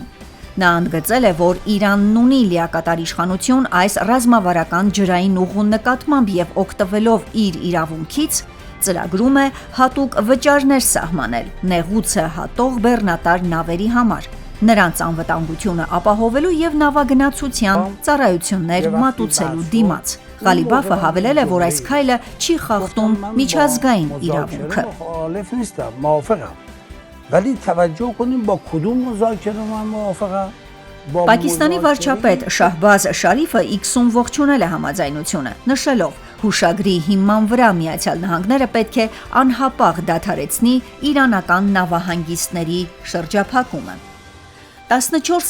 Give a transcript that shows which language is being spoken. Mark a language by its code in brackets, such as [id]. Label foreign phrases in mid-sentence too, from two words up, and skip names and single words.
[hy] Նա ընդգծել է, որ Իրանն ունի լիակատար իշխանություն այս ռազմավարական ջրային ուղու նկատմամբ եւ օգտվելով իր իրավունքից ծրագրում է հատուկ վճարներ սահմանել նեղուցը հատող բեռնատար նավերի համար, նրանց անվտանգությունը ապահովելու եւ նավագնացության ծառայություններ մատուցելու դիմաց։ Ղալիբաֆը հավելել է, որ այս քայլը չի խախտում միջազգային իրավունքը։ [fa] ولی توجه کنیم با کدوم مذاکره من موافقم [hy] Պակիստանի վարչապետ Շահբազ Շարիֆը X-ում ողջունել է համաձայնությունը, նշելով. հուշագրի հիման վրա Միացյալ Նահանգները պետք է անհապաղ դադարեցնի իրանական նավահանգիստների շրջափակումը։ 14